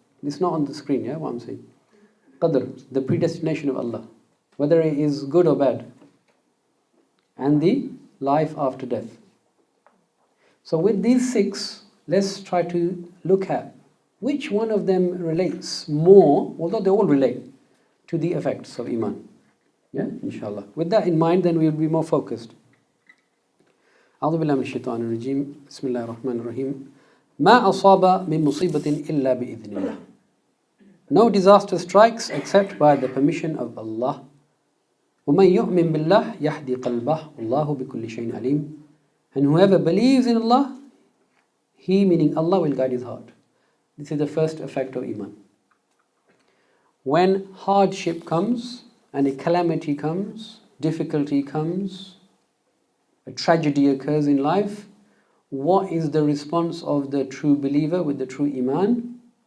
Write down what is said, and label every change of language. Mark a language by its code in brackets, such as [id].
[en] It's not on the screen, yeah, what I'm saying. Qadr, the predestination of Allah, whether it is good or bad, and the life after death. So with these 6, let's try to look at which one of them relates more, although they all relate, to the effects of Iman. Yeah, inshallah. With that in mind, then we will be more focused. [ar] أعوذ بالله من الشيطان الرجيم بسم الله الرحمن الرحيم ما أصاب من مصيبة إلا بإذن الله. [en] No disaster strikes except by the permission of Allah. [ar] وَمَنْ يُؤْمِن بِاللَّهِ يَهْدِي قَلْبَهُ وَاللَّهُ بِكُلِّ شَيْءٍ عَلِيمٌ. [en] And whoever believes in Allah, he, meaning Allah, will guide his heart. This is the first effect of Iman. When hardship comes, and a calamity comes, difficulty comes, a tragedy occurs in life, what is the response of the true believer with the true Iman?